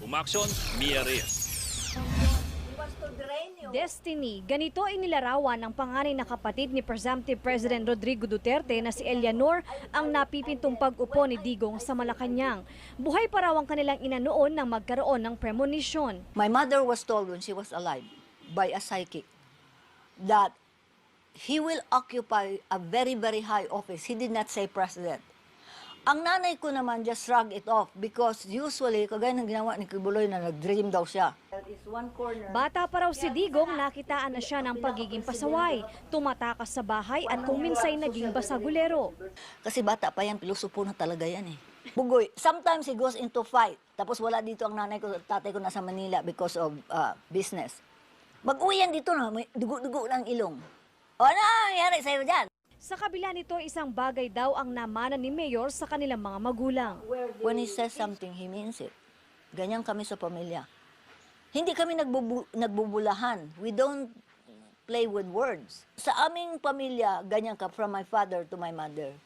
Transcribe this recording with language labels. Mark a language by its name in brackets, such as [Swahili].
[Filipino] Umaksyon, Mia Reyes. Destiny, ganito inilarawan ng panganay na kapatid ni Presumptive President Rodrigo Duterte na si Eleanor ang napipintong pag-upo ni Digong sa Malacanang. Buhay pa raw ang kanilang ina noon nang magkaroon ng premonition. [English] My mother was told when she was alive by a psychic that he will occupy a very, very high office. He did not say president. [Filipino] Ang nanay ko naman [English] just shrugged it off because usually, [Filipino] kagaya ng ginawa ni Kibuloy na nag-dream daw siya. Bata pa raw si Digong, nakitaan na siya ng pagiging pasaway, tumatakas sa bahay at kung minsay naging basagulero. Kasi bata pa yan, pilosopo na talaga yan eh. [English] Bugoy, sometimes he goes into fight. [Filipino] Tapos wala dito ang nanay ko, tatay ko nasa Manila [English] because of business. [Filipino] Mag-uwi yan dito na, may dugo-dugo ng ilong. O ano nangyari sa'yo dyan? Sa kabila nito, isang bagay daw ang namana ni Mayor sa kanilang mga magulang. [English] When he says something, he means it. [Filipino] Ganyan kami sa pamilya. Hindi kami nagbubulahan. [English] We don't play with words. [Filipino] Sa aming pamilya, ganyan ka, [English] from my father to my mother.